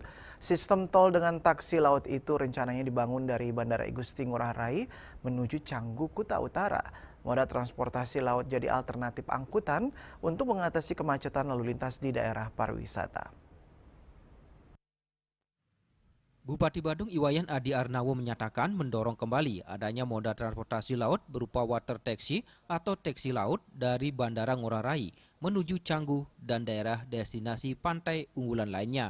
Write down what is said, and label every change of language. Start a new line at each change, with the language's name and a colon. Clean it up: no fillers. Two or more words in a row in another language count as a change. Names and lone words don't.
Indonesian: Sistem tol dengan taksi laut itu rencananya dibangun dari Bandara I Gusti Ngurah Rai menuju Canggu, Kuta Utara. Moda transportasi laut jadi alternatif angkutan untuk mengatasi kemacetan lalu lintas di daerah pariwisata. Bupati Badung Iwayan Adi Arnawo menyatakan mendorong kembali adanya moda transportasi laut berupa
English: water taxi
Indonesian: atau taksi laut dari Bandara Ngurah Rai menuju Canggu dan daerah destinasi pantai unggulan lainnya.